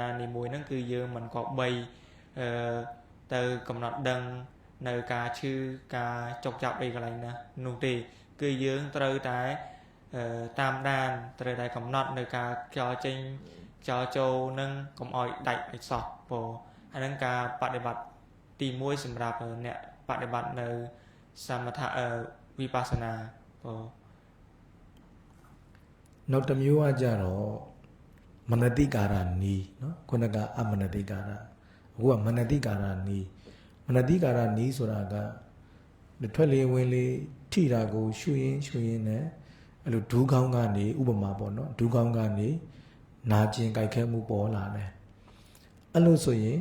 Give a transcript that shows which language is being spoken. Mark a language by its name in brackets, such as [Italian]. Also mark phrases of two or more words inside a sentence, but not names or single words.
[Khmer] នីមួយហ្នឹងគឺយើងមិនក៏បីទៅកំណត់ដឹងនៅការឈឺការចុកចាប់អីកន្លែងណានោះទេគឺយើងត្រូវតែតាមដានត្រូវតែកំណត់នៅការខ្យល់ចេញខ្យល់ចូលនឹងកុំឲ្យដាច់ឲ្យសោះអាហ្នឹងការបដិបត្តិទី1សម្រាប់អ្នកបដិបត្តិនៅសមថវិបស្សនា [Burmese] နောက်တစ်မျိုးကကြတော့မနတိကာရနီးเนาะခုနကအမနတိကာရအခုကမနတိကာရနီးမနတိကာရနီးဆိုတာကထွက်လေဝင်လေထိတာ ကိုရှုရင်းနဲ့အဲ့လိုဒူးကောင်းကနေဥပမာပေါ့နော်ဒူးကောင်းကနေနာကျင်ကြိုက်ခဲမှုပေါ်လာတယ်အဲ့လိုဆိုရင်